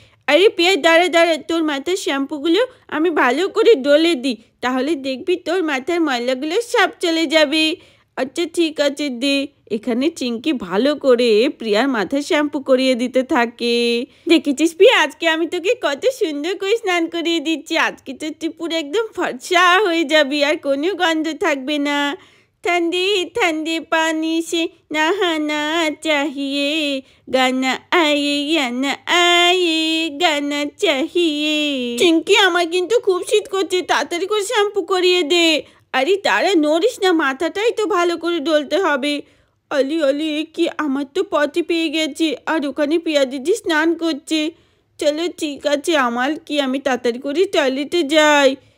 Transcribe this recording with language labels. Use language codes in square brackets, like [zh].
[bn] আরে পিয়া দাঁড়া দাঁড়া, তোর মাথার শ্যাম্পুগুলো আমি ভালো করে ডলে দিই, তাহলে দেখবি তোর মাথার ময়লাগুলো সব চলে যাবে। আচ্ছা ঠিক আছে দে। এখানে চিঙ্কি ভালো করে প্রিয়ার মাথায় শ্যাম্পু করিয়ে দিতে থাকে। দেখেছিস প্রিয়া, আজকে আমি তোকে কত সুন্দর করে স্নান করিয়ে দিচ্ছি, আজকে তো তুই পুরো একদম ফর্সা হয়ে যাবি, আর কোনো গন্ধ থাকবে না। [hi] ठंडे ठंडे पानी से नहाना चाहिए, गाना आए या ना आए गाना चाहिए। [bn] চিঙ্কি আমার কিন্তু খুব শীত করছে, তাড়াতাড়ি করে শ্যাম্পু করিয়ে দে। আরে তারা নড়িস না, মাথাটাই তো ভালো করে ডলতে হবে। অলি অলি কি, আমার তো পটি পেয়ে গেছে, আর ওখানে পিয়া দিদি স্নান করছে। চলো ঠিক আছে, আমার কি, আমি তাড়াতাড়ি করে টয়লেটে যাই।